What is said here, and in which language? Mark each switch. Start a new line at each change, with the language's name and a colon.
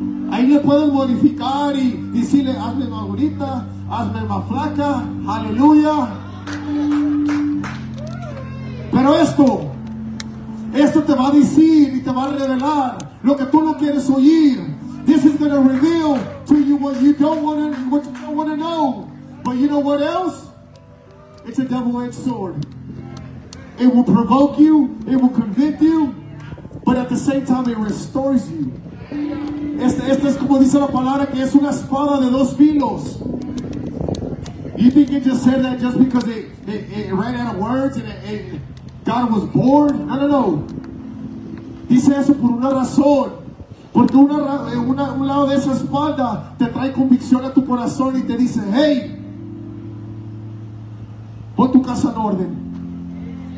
Spanish: Ahí le puedes modificar y decirle, hazme más bonita, hazme más flaca, aleluya. Pero esto te va a decir y te va a revelar lo que tú no quieres oír.
English: This is going to reveal to you what you don't want to know. But you know what else? It's a double-edged sword. It will provoke you, it will convict you. But at the same time, it restores you.
Spanish: Este es como dice la palabra, que es una espada de dos filos.
English: You think you just said that just because it ran out of words and God was bored?
Spanish: No, no, no. Dice eso por una razón. Porque un lado de esa espada te trae convicción a tu corazón y te dice, hey, pon tu casa en orden.